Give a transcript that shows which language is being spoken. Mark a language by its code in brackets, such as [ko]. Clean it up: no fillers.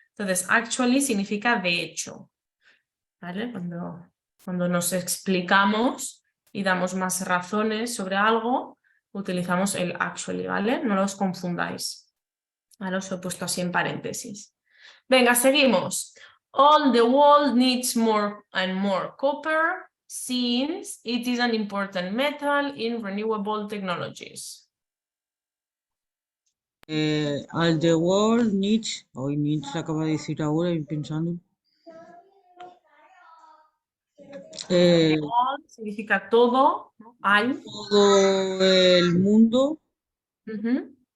[es] Entonces, actually significa de hecho, ¿vale? Cuando nos explicamos y damos más razones sobre algo, utilizamos el actually, ¿vale? No los confundáis. Ahora os he puesto así en paréntesis. Venga, seguimos. [en] All the world needs more and more copper, since it is an important metal in renewable technologies. All the world needs, [es] hoy needs acaba de decir ahora, y pensando. All significa todo, ¿no? Hay. Todo el mundo, Ujú.